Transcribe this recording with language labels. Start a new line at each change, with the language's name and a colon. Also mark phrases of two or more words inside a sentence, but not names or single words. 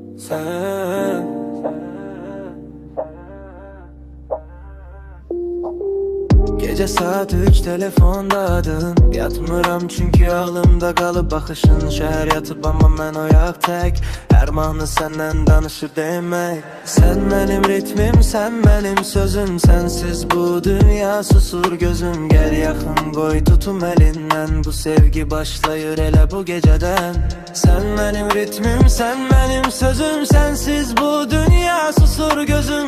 Turkish: sen. Gece saat 3 telefonda adın, yatmıram çünkü ağlımda kalıp bakışın.
Azerbaijani: Şəhər yatıp ama mən oyaq tək, hər mahnı səndən danışır demək. Sən mənim ritmim, sən mənim sözüm, sənsiz bu dünya susur gözüm. Gəl yaxın qoy tutum əlindən, bu sevgi başlayır elə bu gecədən. Sən mənim ritmim, sən mənim sözüm, sənsiz bu dünya susur gözüm.